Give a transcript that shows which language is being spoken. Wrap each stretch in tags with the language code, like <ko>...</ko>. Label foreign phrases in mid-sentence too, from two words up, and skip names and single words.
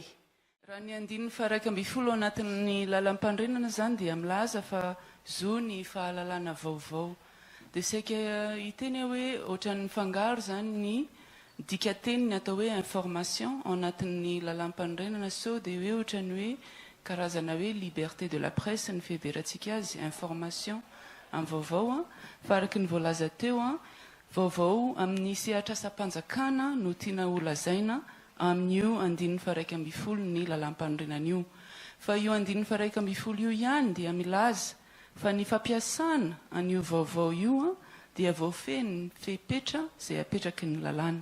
<mg>Raha ny andininy faha 1 anatin'ny lalam-pandrenana zany dia milaza fa zo ny fahalalana vaovao. Dia saika hiteny hoe ohatran'ny fangaro zany ny dikateniny atao hoe information ao anatin'ny lalam-pandrenana so dia hoe ohatran'ny hoe karazana hoe</mg> <fr>liberté de la presse</fr> <mg>ny fiheveratsika azy information amin'ny vaovao fa araky ny voalaza teo vaovao amin'ny sehatra asa-panjakana no tiana ho lazaina amin'io andininy faha 1 ny lalam-pandrenana io. Fa io andininy faha 1 io ihany dia milaza fa ny fampiasana an'io vaovao io dia voafeny fepetra izay apetraky ny lalàna.</mg>